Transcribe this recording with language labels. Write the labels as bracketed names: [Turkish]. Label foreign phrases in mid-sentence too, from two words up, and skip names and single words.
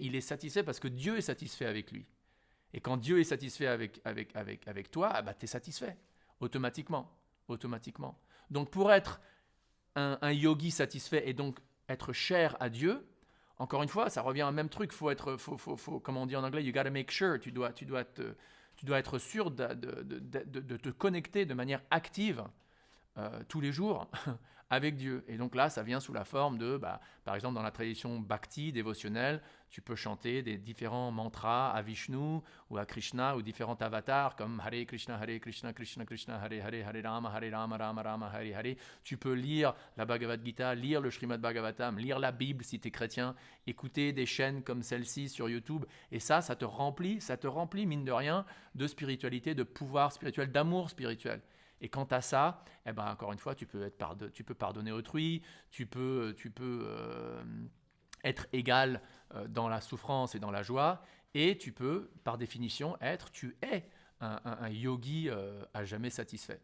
[French] Il est satisfait parce que Dieu est satisfait avec lui. Et quand Dieu est satisfait avec toi, tu es satisfait, automatiquement. Donc pour être un yogi satisfait et donc être cher à Dieu, encore une fois, ça revient au même truc. Faut, comme on dit en anglais, [English] you gotta make sure. [French] Tu dois être sûr de te connecter de manière active tous les jours avec Dieu. Et donc là, ça vient sous la forme de, par exemple, dans la tradition bhakti dévotionnelle, tu peux chanter des différents mantras à Vishnu ou à Krishna ou différents avatars comme [Sanskrit] Hare Krishna, Krishna Krishna, Hare Hare, Hare Rama, Rama Rama, Hare Hare. [French] Tu peux lire la Bhagavad Gita, lire le Srimad Bhagavatam, lire la Bible si tu es chrétien, écouter des chaînes comme celle-ci sur YouTube. Et ça te remplit, mine de rien, de spiritualité, de pouvoir spirituel, d'amour spirituel. Et quant à ça, encore une fois, tu peux pardonner autrui, tu peux être égal dans la souffrance et dans la joie, et tu peux, par définition, tu es un yogi à jamais satisfait.